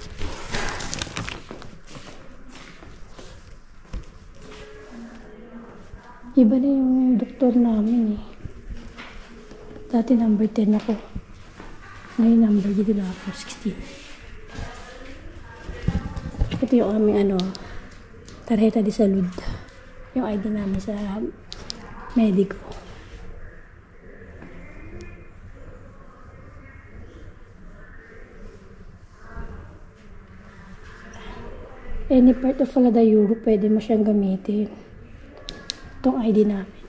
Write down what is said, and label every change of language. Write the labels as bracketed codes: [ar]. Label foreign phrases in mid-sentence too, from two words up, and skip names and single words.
[tl] Iba na yung doktor namin eh. Dati number 10 ako. Ngayon number dito na ako, 16. Ito yung aming [es] tarjeta de salud. [tl] Yung ID namin sa medico. [en] Any part of Falada Europe, [tl] pwede mo siyang gamitin. Itong ID namin.